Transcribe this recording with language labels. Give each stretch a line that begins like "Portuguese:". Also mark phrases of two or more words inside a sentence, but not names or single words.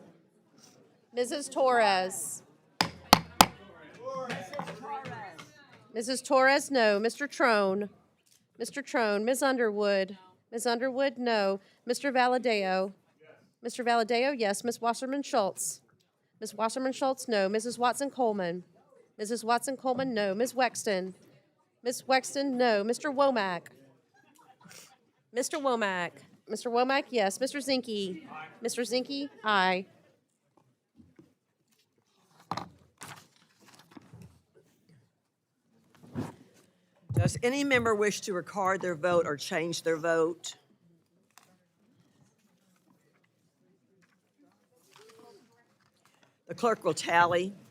English: Mrs. Torres? Mrs. Torres, no. Mr. Trone? Mr. Trone? Ms. Underwood? Ms. Underwood, no. Mr. Valadeo? Mr. Valadeo, yes. Ms. Wasserman Schultz? Ms. Wasserman Schultz, no. Mrs. Watson Coleman? Mrs. Watson Coleman, no. Ms. Wexton? Ms. Wexton, no. Mr. Womack? Mr. Womack? Mr. Womack, yes. Mr. Zinke? Mr. Zinke, aye. Does any member wish to record their vote or change their vote? The clerk will tally.